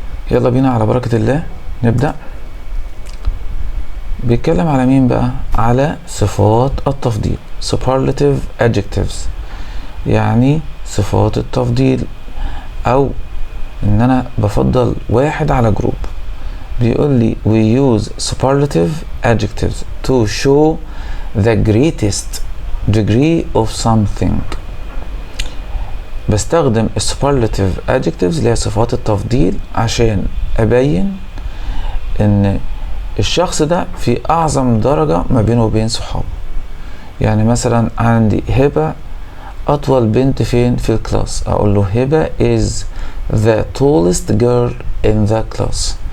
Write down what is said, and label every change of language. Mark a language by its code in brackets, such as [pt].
[ar] يلا بينا على بركة الله نبدأ. بيتكلم على مين بقى؟ على صفات التفضيل، [en] superlative adjectives [ar] يعني صفات التفضيل، أو إن أنا بفضل واحد على جروب. بيقول لي [en] we use superlative adjectives to show the greatest degree of something. [ar] بستخدم [en] superlative adjectives [ar] اللي هي صفات التفضيل عشان أبين إن الشخص ده في أعظم درجة ما بينه وبين صحابه. يعني مثلا عندي هبة أطول بنت فين في الكلاس، أقول له هبة [en] is the tallest girl in the class.